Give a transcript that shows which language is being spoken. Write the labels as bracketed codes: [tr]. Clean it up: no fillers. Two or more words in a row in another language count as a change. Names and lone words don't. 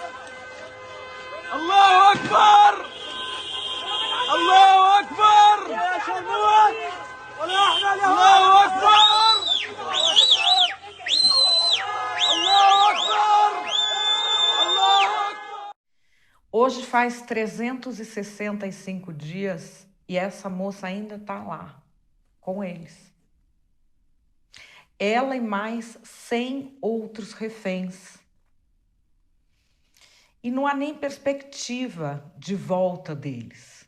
[ar] الله اكبر الله اكبر يا شباب ولا احنا الله اكبر الله اكبر الله اكبر. [pt] Hoje faz 365 dias e essa moça ainda está lá com eles. Ela e mais 100 outros reféns. E não há nem perspectiva de volta deles.